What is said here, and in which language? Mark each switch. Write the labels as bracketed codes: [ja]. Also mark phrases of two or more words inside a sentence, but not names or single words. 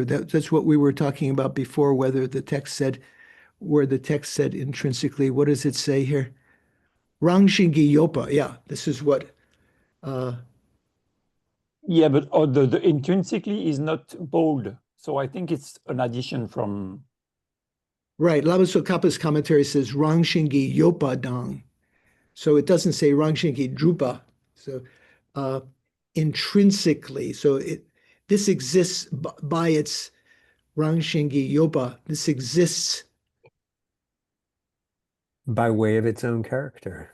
[en] That's what we were talking about before, where the text said intrinsically. What does it say here? [bo] Rangshingi yopa. [en] Yeah, this is what. Yeah, but the intrinsically is not bold. So I think it's an addition from. Right. Lama Tsongkhapa's commentary says [bo] Rangshingi yopa dang. [en] So it doesn't say [bo] Rangshingi drupa. [en] So intrinsically. So this exists by its [bo] Rangshingi yopa. [en] This exists By way of its own character.